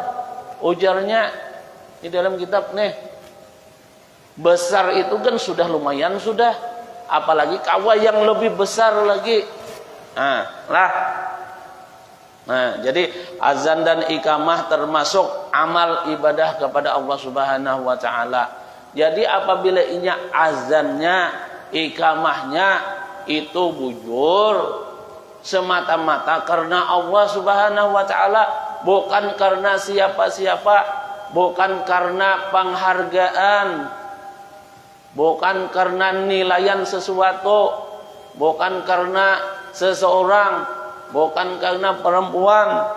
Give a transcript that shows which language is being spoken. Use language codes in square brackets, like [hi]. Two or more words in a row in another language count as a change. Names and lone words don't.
[bjn] Ujarnya di dalam kitab nih. [id] Besar itu kan sudah lumayan sudah, apalagi kawa yang lebih besar lagi. Jadi azan dan iqamah termasuk amal ibadah kepada Allah [ar] سبحانه وتعالى. [id] Jadi apabila inya azannya, iqamahnya itu bujur semata-mata karena Allah [ar] سبحانه وتعالى, [id] bukan karena siapa-siapa, bukan karena penghargaan, bukan karena nilaian sesuatu, bukan karena seseorang, bukan karena perempuan.